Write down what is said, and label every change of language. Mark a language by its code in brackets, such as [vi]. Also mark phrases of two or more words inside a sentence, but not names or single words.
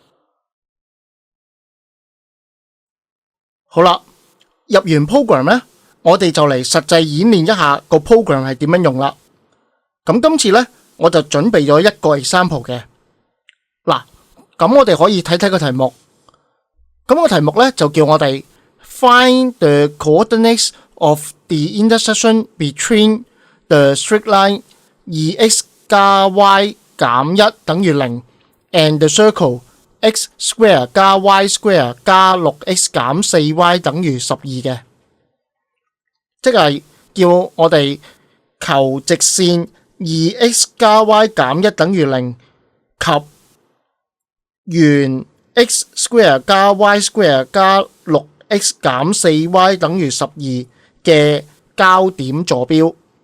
[yue] 好啦，入完 program 咧，我哋就嚟實際演練一下個 program 係點樣用啦。咁今次咧，我就準備咗一個 example 嘅。嗱，咁我哋可以睇睇個題目。咁個題目咧就叫我哋 [en] find the coordinates of the intersection between the straight line 2x 加 [yue] y 減1等於0 [en] and the circle x square [yue] 加 [en] y square [yue] 加 6x 減 4y 等於12嘅，即係叫我哋求直線 2x 加 y 減1等於0及圓 [en] x square [yue] 加 [en] y square [yue] 加 6x 減 4y 等於12嘅交點坐標。